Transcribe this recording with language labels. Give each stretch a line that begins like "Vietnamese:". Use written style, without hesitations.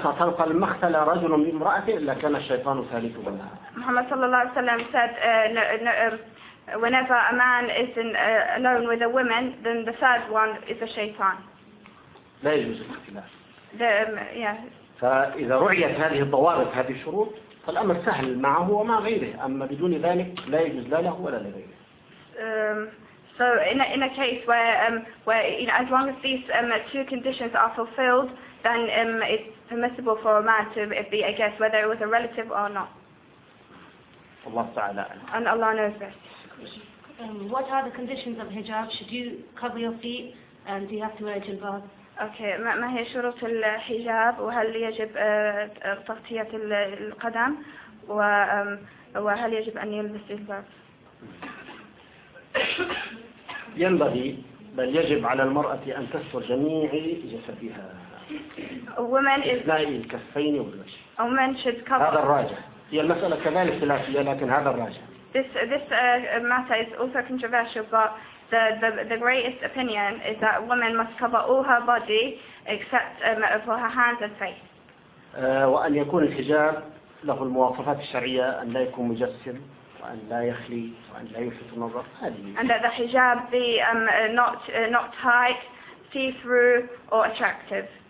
English: Muhammad sallallahu alaihi wasallam said, whenever a man is in, alone with a woman, then the third one is a shaitan.
Arabic: فإذا رعيت هذه الضوابط هذه الشروط فالأمر سهل معه وما غيره أما بدون ذلك لا يجوز لا له ولا لغيره.
English: So in a case where you know, as long as these two conditions are fulfilled, then it's permissible for a man to be a guest, whether it was a relative or not.
Arabic: Allah تعالى.
English: And Allah knows best. What are the conditions of hijab? Should you cover your feet, and do you have to wear jilbab? Okay.
Arabic: ما هي شروط الحجاب وهل يجب تغطية القدم وهل يجب أن يلبس الجلباب؟ ينبغي بل يجب على المرأة أن تستر جميع جسدها.
English: Women is
Arabic: الكفين والوجه.
English: Women should cover.
Arabic: هذا الراجح. هي المسألة كذلك خلافية لكن هذا الراجح.
English: This matter is also controversial, but the greatest opinion is that women must cover all her body except for her hands and face.
Arabic: وأن يكون الحجاب له المواصفات الشرعية أن لا يكون مجسم وأن لا يخلي وأن لا يلفت النظر هذه.
English: And that the hijab be not tight, see through or attractive.